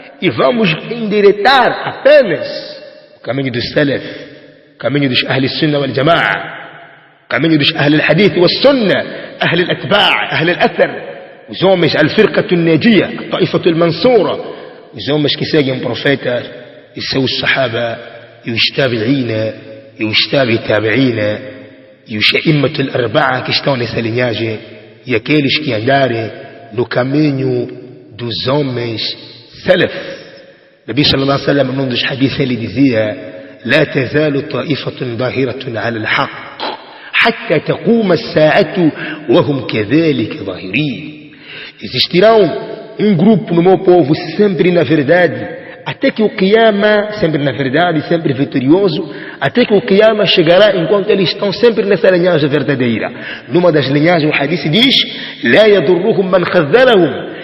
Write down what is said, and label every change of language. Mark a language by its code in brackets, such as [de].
[pt] E vamos endireitar apenas o caminho dos salaf, o caminho dos ahl al-sunnah wal-jama'a, o caminho dos ahl al-hadith wal-sunnah, ahl al-atba', ahl al-athar, os homens al-firqatu al-najiyah, al-ta'ifatu al-mansura, os homens que seguem o profeta e seus sahaba, e os tabi'ina, e os tabi'ina, e os a'immatu al-arba'a que estão nessa linhagem, e aqueles que andarem no caminho dos homens salaf. Nabi sallallahu alaihi wasallam num dos hadiths ele dizia: [ar] لا تزال طائفة ظاهرة على الحق حتى تقوم الساعة وهم كذلك ظاهرين. [pt] Existirão grupo no meu povo sempre na verdade, até que o Qiyama, sempre na verdade, sempre vitorioso, até que o Qiyama chegará enquanto eles estão sempre nessa linhagem verdadeira. Numa das linhagens o hadith diz: [ar] لا يضرهم من خذلهم.